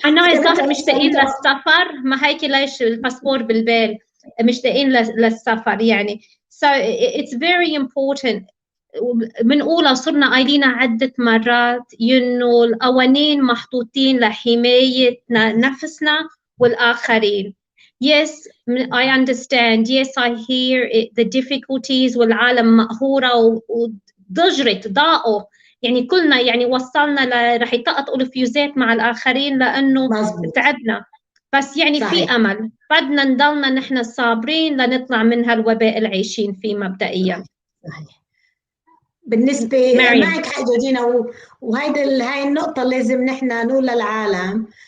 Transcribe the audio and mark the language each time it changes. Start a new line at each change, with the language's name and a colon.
Arabic: أنا الظاهر مشتاقين للسفر، ما هيك ليش الباسبور بالبال مشتاقين للسفر يعني.
English: So it's very important.
Arabic: بنقولها صرنا قايلين عدة مرات إنه القوانين محطوطين لحماية نفسنا والآخرين.
English: Yes, I understand. Yes, I hear the difficulties
Arabic: والعالم مقهورة وضجرت ضاقوا. يعني كلنا يعني وصلنا رح يطقطقوا الفيوزات مع الآخرين لأنه تعبنا. بس يعني صحيح. في أمل، بدنا نضلنا نحن صابرين لنطلع من هالوباء اللي عايشين فيه مبدئيا. صحيح. بالنسبة معك حاجة جورجينا، وهيدي هاي النقطة لازم نحن نقول للعالم